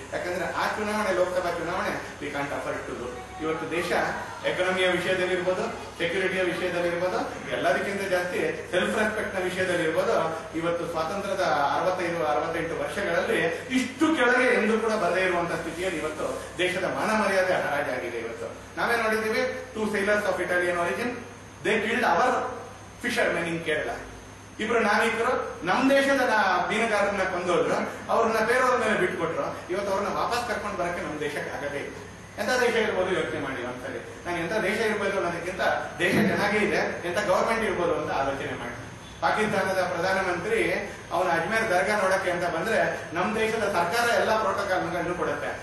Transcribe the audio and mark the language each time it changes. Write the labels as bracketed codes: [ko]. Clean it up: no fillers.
[kn] ಯಾಕಂದ್ರೆ ಆ ಚುನಾವಣೆ, ಲೋಕಸಭಾ ಚುನಾವಣೆ, [en] We can't afford to do. [kn] ಇವತ್ತು ದೇಶ ಎಕಾನಮಿಯ ವಿಷಯದಲ್ಲಿರ್ಬೋದು, ಸೆಕ್ಯೂರಿಟಿಯ ವಿಷಯದಲ್ಲಿರ್ಬೋದು, ಎಲ್ಲದಕ್ಕಿಂತ ಜಾಸ್ತಿ ಸೆಲ್ಫ್ ರೆಸ್ಪೆಕ್ಟ್ ನ ವಿಷಯದಲ್ಲಿರ್ಬೋದು, ಇವತ್ತು ಸ್ವಾತಂತ್ರ್ಯದ 65-68 ವರ್ಷಗಳಲ್ಲಿ ಇಷ್ಟು ಕೆಳಗೆ ಎಂದೂ ಕೂಡ ಬರದೇ ಇರುವಂತಹ ಸ್ಥಿತಿಯಲ್ಲಿ ಇವತ್ತು ದೇಶದ ಮಾನ ಮರ್ಯಾದೆ ಹರಾಜಾಗಿದೆ. ಇವತ್ತು ನಾವೇ ನೋಡಿದ್ದೀವಿ, [en] 2 sailors of Italian origin, they killed our fishermen in Kerala. [kn] 2 ನಾವಿಕರು ನಮ್ಮ ದೇಶದ ಮೀನುಗಾರರನ್ನ ಕೊಂದೋದ್ರು, ಅವ್ರನ್ನ ಬೇರೆಯವ್ರ ಮೇಲೆ ಬಿಟ್ಕೊಟ್ರು. ಇವತ್ತು ಅವ್ರನ್ನ ವಾಪಸ್ ಕರ್ಕೊಂಡು ಬರಕ್ಕೆ ನಮ್ಮ ದೇಶಕ್ಕೆ ಆಗದೇ ಇಲ್ಲ. ಎಂತ ದೇಶ ಇರ್ಬೋದು ಯೋಚನೆ ಮಾಡಿ ಒಂದ್ಸರಿ. ನಾನು ಎಂತ ದೇಶ ಇರ್ಬೋದು ಅನ್ನೋದಕ್ಕಿಂತ ದೇಶ ಚೆನ್ನಾಗೇ ಇದೆ, ಎಂತ ಗವರ್ಮೆಂಟ್ ಇರ್ಬೋದು ಅಂತ ಆಲೋಚನೆ ಮಾಡಿ. ಪಾಕಿಸ್ತಾನದ ಪ್ರಧಾನಮಂತ್ರಿ ಅವನ ಅಜ್ಮೇರ್ ದರ್ಗಾ ನೋಡಕ್ಕೆ ಅಂತ ಬಂದ್ರೆ ನಮ್ಮ ದೇಶದ ಸರ್ಕಾರ ಎಲ್ಲಾ ಪ್ರೋಟೋಕಾಲ್ಗಳನ್ನು ಕೊಡುತ್ತೆ.